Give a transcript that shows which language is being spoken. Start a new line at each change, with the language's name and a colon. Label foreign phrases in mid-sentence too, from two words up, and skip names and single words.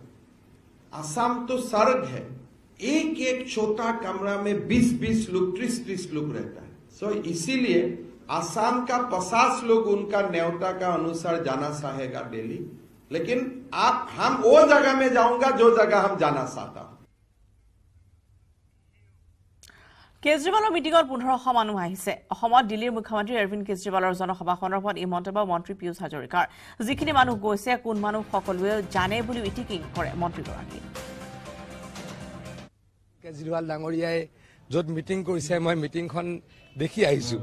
Hindi: असम तो स्वर्ग है, एक छोटा कमरा में 20 लोग 30 लोग रहता है। सो इसीलिए असम का 50 लोग उनका न्योता का अनुसार जाना चाहेगा दिल्ली, लेकिन हम वो जगह में जाऊंगा जो जगह हम जाना चाहता हूं।
Assamese: কেজৰিৱালৰ মিটিঙত 1500 মানুহ আহিছে। দিল্লীৰ মুখ্যমন্ত্ৰী অৰবিন্দ কেজৰিৱালৰ জনসভা সন্দৰ্ভত এই মন্তব্য মন্ত্ৰী পীয়ুষ হাজৰিকাৰ। যিখিনি মানুহ গৈছে, কোন মানুহ সকলোৱে জানে বুলি ইটিকিং কৰে মন্ত্ৰীগৰাকী। কেজৰিৱাল ডাঙৰীয়াই য'ত মিটিং কৰিছে, মই মিটিংখন দেখি আহিছো।